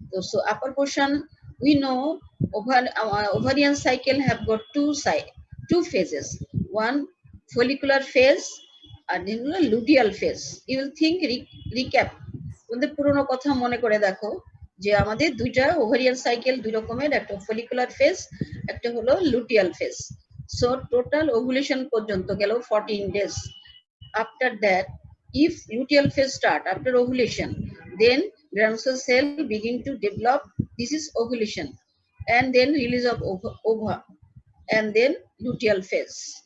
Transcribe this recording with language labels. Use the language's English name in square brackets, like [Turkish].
[English] So upper portion, we know ovarian cycle have got two phases, one follicular phase and then luteal phase. You will think recap, [Bangla] কিন্তু পুরনো কথা মনে করে দেখো যে আমাদের দুইটা ওভারিয়ান সাইকেল দুই রকমের, একটা ফলিকুলার ফেজ, একটা হলো luteal phase. So total ovulation পর্যন্ত গেল 14 days. [English] After that, if luteal phase start after ovulation, then granule cell begin to develop. This is ovulation, and then release of ova, and then luteal phase.